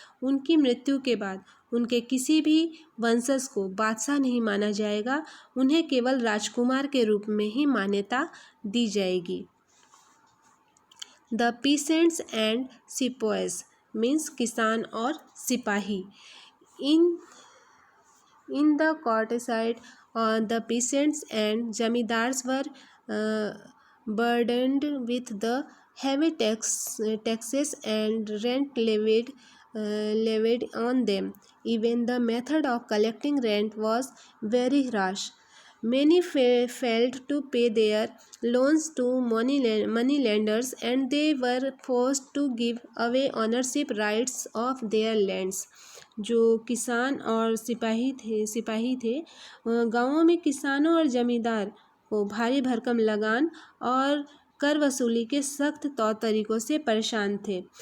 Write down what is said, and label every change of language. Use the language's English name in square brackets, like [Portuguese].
[Hindi] उनकी मृत्यु के बाद उनके किसी भी वंशज को बादशाह नहीं माना जाएगा, उन्हें केवल राजकुमार के रूप में ही मान्यता दी जाएगी। [English] the peasants and sipahis means [Hindi] किसान और सिपाही। [English] In the countryside, the peasants and zamindars were burdened with the heavy taxes and rent levied on them. Even the method of collecting rent was very harsh. Many failed to pay their loans to money lenders, and they were forced to give away ownership rights of their lands. [Hindi] जो किसान और सिपाही थे गाँवों में किसानों और जमींदार को भारी भरकम लगान और कर वसूली के सख्त तौर तरीक़ों से परेशान थे।